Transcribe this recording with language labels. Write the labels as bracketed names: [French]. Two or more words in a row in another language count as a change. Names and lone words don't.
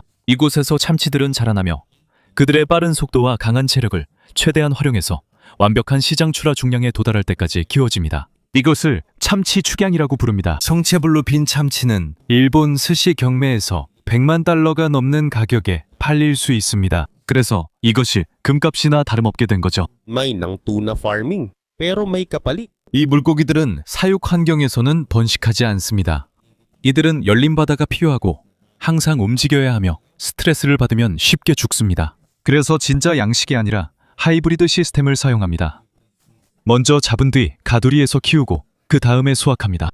[Korean] 이곳에서 참치들은 자라나며 그들의 빠른 속도와 강한 체력을 최대한 활용해서 완벽한 시장 출하 중량에 도달할 때까지 키워집니다. 이것을 참치 축양이라고 부릅니다. 성체 블루핀 참치는 일본 스시 경매에서 $1,000,000가 넘는 가격에 팔릴 수 있습니다. 그래서 이것이 금값이나 다름없게 된 거죠. [Filipino] May ng [English] tuna farming, [Filipino] pero may kapalit. [Korean] 이 물고기들은 사육 환경에서는 번식하지 않습니다. 이들은 열린 바다가 필요하고 항상 움직여야 하며 스트레스를 받으면 쉽게 죽습니다. 그래서 진짜 양식이 아니라 하이브리드 시스템을 사용합니다. 먼저 잡은 뒤 가두리에서 키우고 그 다음에 수확합니다.